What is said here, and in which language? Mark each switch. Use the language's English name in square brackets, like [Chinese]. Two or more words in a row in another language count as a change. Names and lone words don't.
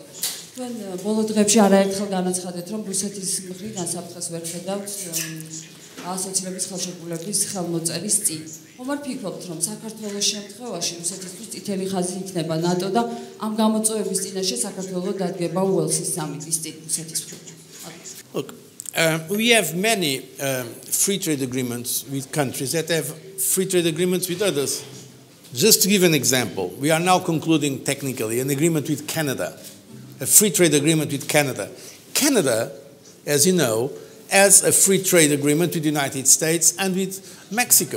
[Georgian] თქვენ ბოლო დღეებში არაერთხელ განაცხადეთ, რომ რუსეთის მხრიდან განსაფრთხეს ვერ ხედავთ ასოცირების ხელშეკრულების ხელმოწერის წინ. ხომ არ ფიქრობთ, რომ საქართველოს შემთხვევაში რუსეთისთვის წითელი ხაზი იქნება ნატო და ამ გამოწვევების წინაშე საქართველოს დადგება უელსის სამიტის წინ რუსეთის მხრიდან? [English] Look, we have many free trade agreements with countries that have free trade agreements with others. Just to give an example, we are now concluding technically an agreement with Canada, a free trade agreement with Canada. Canada, as you know, has a free trade agreement with the United States and with Mexico.